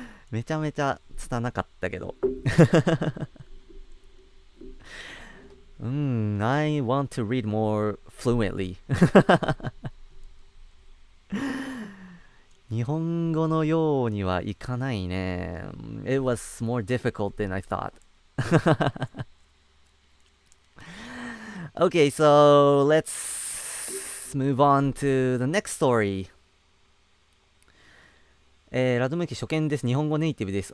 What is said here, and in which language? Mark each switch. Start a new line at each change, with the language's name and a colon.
Japanese: めちゃめちゃ拙かったけど。
English: I want to read more fluently.
Japanese: 日本語のようにはいかないね。
English: It was more difficult than I thought. Okay, so let's move on to the next story.
Japanese: ラドムキ初見です。日本語ネイティブです。